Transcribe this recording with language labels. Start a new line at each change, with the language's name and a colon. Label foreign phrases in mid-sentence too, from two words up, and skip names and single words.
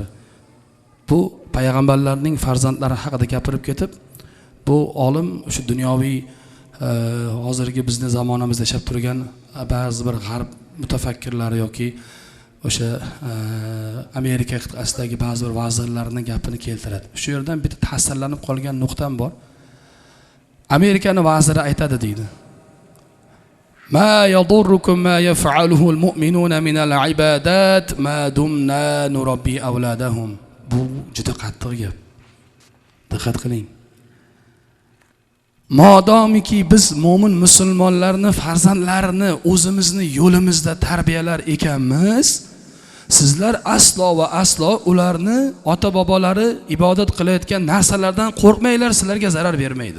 Uzbek: Bu payg'ambarlarning farzandlari haqida gapirib ketib, bu olim o'sha dunyoviy hozirgi bizning zamonamizda yashab turgan ba'zi bir g'arb mutafakkirlari yoki o'sha Amerika qit'asidagi ba'zi bir vazirlarning gapini keltiradi. Shu yerdan bitta ta'sirlanib qolgan nuqtam bor. Amerikaning vaziri aytadi deydi.
Arabic: ما يضركم ما يفعله المؤمنون من العبادات ما دمنا نربي أولادهم.
Uzbek: Bu juda qattiq gap. Diqqat qiling. Modomiki biz mo'min musulmonlarni farzandlarini o'zimizni yo'limizda tarbiyalar ekanmiz, sizlar aslo va aslo ularni ota-bobolari ibodat qilayotgan narsalardan qo'rqmanglar, sizlarga zarar bermaydi.